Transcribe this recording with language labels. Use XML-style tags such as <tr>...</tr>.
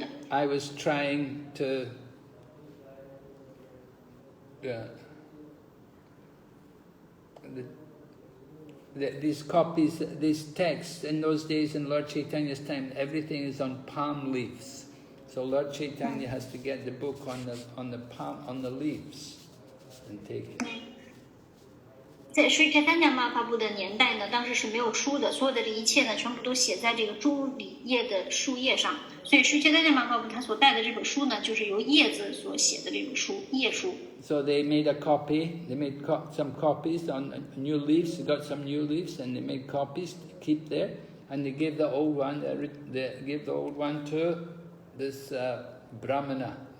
<en>I was trying to these copies, these texts in those days in Lord Chaitanya's time, everything is on palm leaves. So Lord Chaitanya has to get the book on the leaves and take it.</en> <zh>在 Sri Chaitanya Mahaprabhu 的年代呢，当时是没有书的，所有的这一切呢，全部都写在这个朱理叶的树叶上。所以 Sri Chaitanya Mahaprabhu 他所带的这本书呢，就是由叶子所写的这种书，叶书。</zh> <en>So they made a copy. They made some copies on new leaves. They got some new leaves, and they made copies to keep there. And they gave the old one. They gave the old one to this Brahmana.</en>